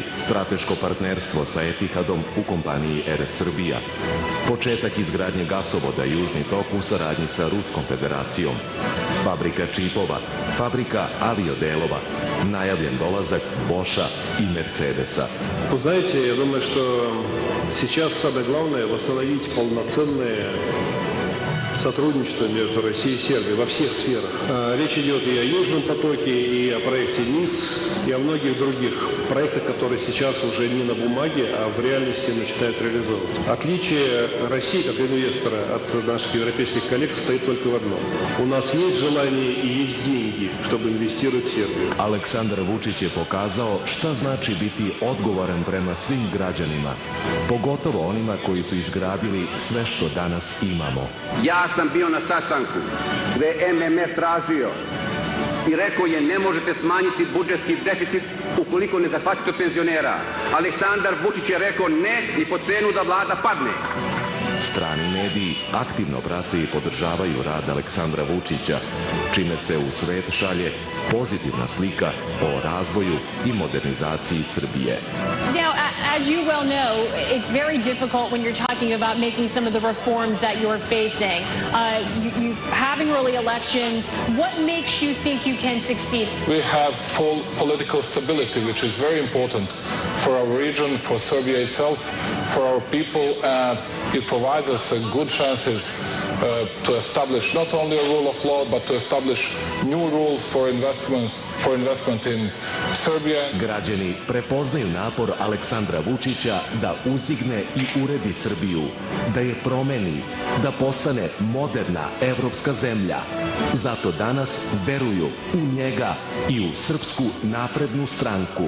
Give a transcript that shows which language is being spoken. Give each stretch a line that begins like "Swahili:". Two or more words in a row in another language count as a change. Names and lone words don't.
Serbian: Strateško partnerstvo sa Etihadom u kompaniji Er Srbija. Početak izgradnje gasovoda Južni tok u saradnji sa Ruskom federacijom. Fabrika čipova, fabrika aviodelova, najavljen dolazak Boša i Mercedesa.
Russian: Вы знаете, я думаю, что сейчас самое главное восстановить полноценное сотрудничество между Россией и Сербией во всех сферах. Речь идет и о Южном потоке, и о проекте НИС, и о многих других проектах, которые сейчас уже не на бумаге, а в реальности начинают реализовываться. Отличие России как инвестора от наших европейских коллег стоит только в одном. У нас есть желание и есть деньги, чтобы инвестировать в Сербию.
Serbian: Aleksandar Vučić je pokazao šta znači biti odgovoran prema svim građanima, pogotovo onima koji su izgradili sve što danas imamo. Ja sam bio na sastanku gde je MMF tražio i rekao je ne možete smanjiti budžetski deficit ukoliko ne zahvatite penzionera. Aleksandar Vučić je rekao ne ni po cenu da vlada padne. Strani mediji aktivno prate i podržavaju rad Aleksandra Vučića, čime se u svet šalje pozitivna slika o razvoju i modernizaciji Srbije.
English: Now, as you well know, it's very difficult when you're talking about making some of the reforms that you're facing. You having early elections, what makes you think you can succeed? We have full political stability, which is very important for our region, for Serbia itself, for our people. It provides us good chances to establish not only a rule of law, but to establish new rules for investments for investment in Serbia.
Serbian: Građani prepoznaju napor Aleksandra Vučića da uzdigne i uredi Srbiju, da je promeni, da postane moderna evropska zemlja. Zato danas veruju u njega i u Srpsku naprednu stranku.